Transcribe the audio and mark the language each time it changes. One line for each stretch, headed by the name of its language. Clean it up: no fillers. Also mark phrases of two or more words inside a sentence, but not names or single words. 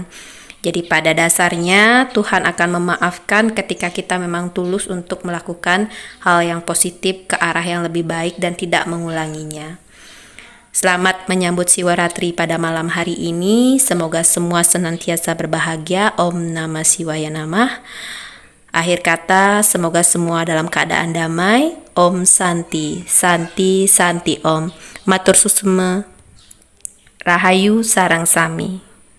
Indonesian: Jadi pada dasarnya Tuhan akan memaafkan ketika kita memang tulus untuk melakukan hal yang positif ke arah yang lebih baik dan tidak mengulanginya. Selamat menyambut Siwaratri pada malam hari ini. Semoga semua senantiasa berbahagia.
Sanskrit: Om Namah Shivaya Namah.
Indonesian: Akhir kata, semoga semua dalam keadaan damai.
Sanskrit: Om Santi, Santi, Santi Om.
Balinese: Matur susma. Rahayu sarang sami.